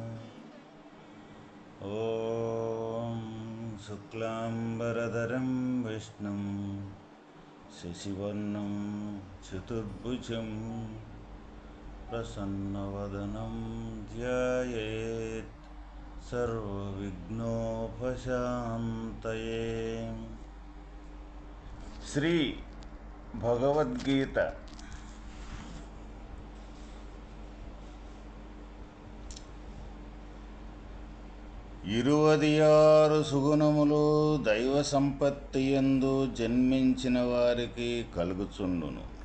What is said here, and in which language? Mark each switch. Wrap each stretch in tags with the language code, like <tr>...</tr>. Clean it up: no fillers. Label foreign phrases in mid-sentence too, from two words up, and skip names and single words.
<sa>ॐ शुक्लाम्बरधरं विष्णुं शशिवर्णं चतुर्भुजं प्रसन्नवदनं ध्यायेत् सर्वविघ्नोपशान्तये।</sa> <te>శ్రీ భగవద్గీత ఇరువది ఆరు సుగుణములు దైవ సంపత్తి యందు జన్మించిన వారికి కలుగుచుండును.</te>